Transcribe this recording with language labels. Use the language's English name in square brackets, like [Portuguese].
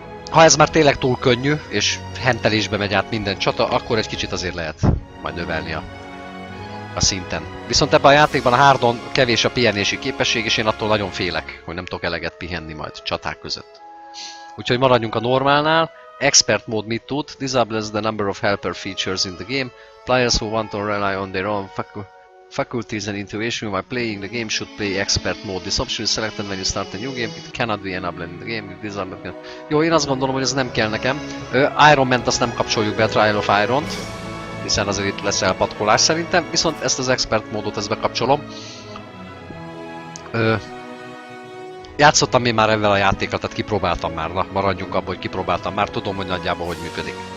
[Hungarian] Ha ez már tényleg túl könnyű, és hentelésbe megy át minden csata, akkor egy kicsit azért lehet majd növelni a szinten. Viszont ebben a játékban a hardon kevés a pihenési képesség, és én attól nagyon félek, hogy nem tudok eleget pihenni majd csaták között. Úgyhogy maradjunk a normálnál. Expert mód mit tud? [English] Disables the number of helper features in the game. Players who want to rely on their own faculties and intuition while playing the game should play expert mode. This option is selected when you start a new game. It cannot be enabled in the game. [Hungarian] Jó, én azt gondolom, hogy ez nem kell nekem. Iron Man-t azt nem kapcsoljuk be, a Trial of Iron-t, hiszen azért itt lesz elpatkolás szerintem, viszont ezt az expert módot ezt bekapcsolom. Játszottam én már ezzel a játékkal, tehát kipróbáltam már, na, maradjunk abban, hogy kipróbáltam már, tudom, hogy nagyjából hogy működik.